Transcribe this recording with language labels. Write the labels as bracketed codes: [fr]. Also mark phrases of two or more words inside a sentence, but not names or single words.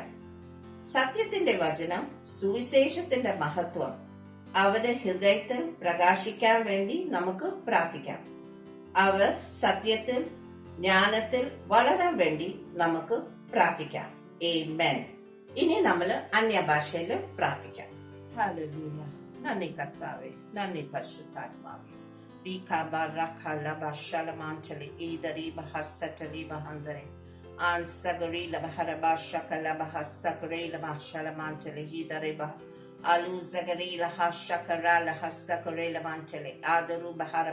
[ml] സത്യത്തിന്റെ വചനം, സുവിശേഷത്തിന്റെ മഹത്വം അവരുടെ ഹൃദയത്തിൽ പ്രകാശിക്കാൻ വേണ്ടി നമുക്ക് പ്രാർത്ഥിക്കാം. അവർ സത്യത്തിൽ ജ്ഞാനത്തിൽ വളരാൻ വേണ്ടി നമുക്ക് പ്രാർത്ഥിക്കാം. ആമേൻ. ഇനി നമ്മൾ അന്യഭാഷയിൽ പ്രാർത്ഥിക്കാം. ഹല്ലേലൂയ. നന്ദി കർത്താവേ, നന്ദി പരിശുദ്ധാത്മാവേ. Alu zagari laha shakara laha sakare lamantele adaru bahara